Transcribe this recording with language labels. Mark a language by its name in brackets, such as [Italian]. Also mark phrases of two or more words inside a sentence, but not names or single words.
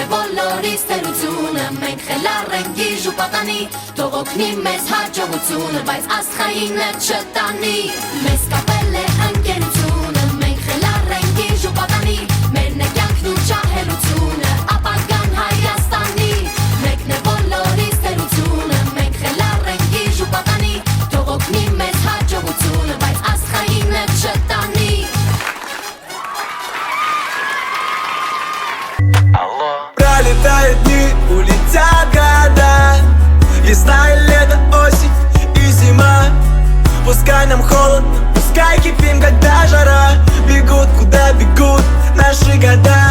[Armenian] բոլորիս թերությունը, մենք խելառ ենք գիժ ու պատանի, թող օգնի մեզ հաջողությունը, բայց աստղայինը չտանի, մեզ կապել է ընկերությունը, մենք խելառ ենք գիժ ու պատանի, մերն է կյանքն ու ջահելությունը, ապագան Հայաստանի, մեկն է բոլորիս թերությունը, մենք խելառ ենք գիժ ու պատանի, թող օգնի մեզ հաջողությունը, բայց աստղայինը չտանի։ [Russian] Пролетают дни, улетят года, весна и лето, осень и зима. Пускай нам холодно, пускай кипим, когда жара, бегут, куда бегут наши года.